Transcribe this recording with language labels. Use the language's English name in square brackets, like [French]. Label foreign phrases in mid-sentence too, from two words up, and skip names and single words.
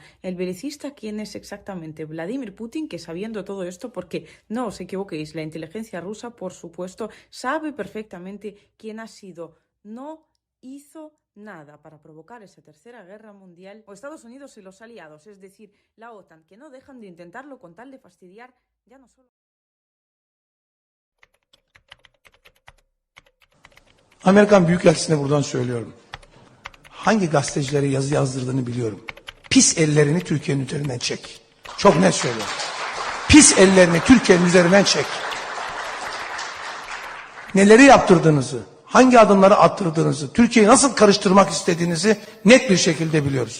[Spanish] ¿El belicista quién es exactamente? Vladimir Putin, que sabiendo todo esto, porque no os equivoquéis, la inteligencia rusa, por supuesto, sabe perfectamente quién ha sido. No hizo nada para provocar esa Tercera Guerra Mundial, o Estados Unidos y los aliados, es decir, la OTAN, que no dejan de intentarlo con tal de fastidiar ya no solo... [Turkish] Amerikan Büyükelçisi'ne buradan söylüyorum. Hangi gazetecilere yazı yazdırdığını biliyorum. Pis ellerini Türkiye'nin üzerinden çek. Çok net söylüyorum. Pis ellerini Türkiye'nin üzerinden çek. Neleri yaptırdığınızı, hangi adımları attırdığınızı, Türkiye'yi nasıl karıştırmak istediğinizi net bir şekilde biliyoruz.